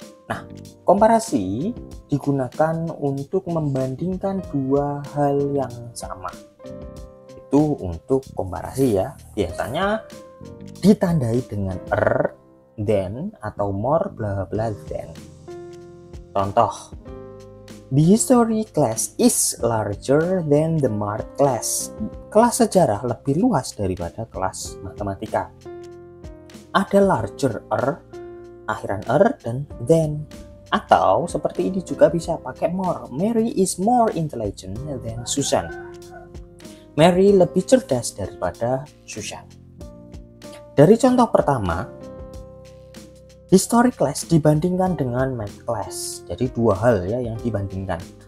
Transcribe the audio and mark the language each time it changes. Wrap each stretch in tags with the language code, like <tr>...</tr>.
<id>Nah, komparasi digunakan untuk membandingkan dua hal yang sama. Itu untuk komparasi ya. Biasanya ditandai dengan than atau more bla bla than. Contoh,</id> <en>the history class is larger than the math class.</en> <id>Kelas sejarah lebih luas daripada kelas matematika. Ada larger akhiran dan than. Atau seperti ini juga bisa pakai more.</id> <en>Mary is more intelligent than Susan.</en> <id>Mary lebih cerdas daripada Susan. Dari contoh pertama, history class dibandingkan dengan math class. Jadi dua hal ya yang dibandingkan.</id>